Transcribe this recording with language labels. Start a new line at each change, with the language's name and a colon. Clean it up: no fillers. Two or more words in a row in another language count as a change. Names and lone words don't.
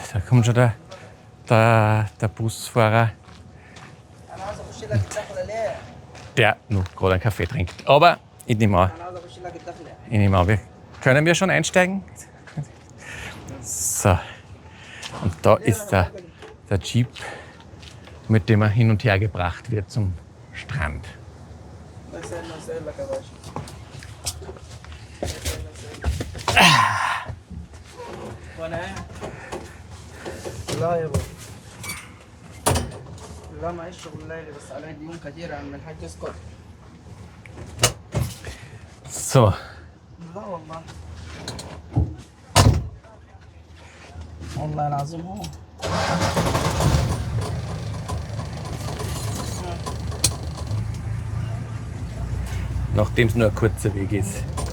German: Da kommt schon der Busfahrer, der noch gerade einen Kaffee trinkt. Aber ich nehme an, können wir schon einsteigen? So, und da ist der Jeep, mit dem er hin und her gebracht wird zum Strand.
Arabic: لا معيش شغل ليلي بس علي ديون كثيرة عند الحاج اسكت.
German: So.
Arabic: لا والله. والله العظيم هو.
German: Nachdem es nur ein kurzer Weg ist.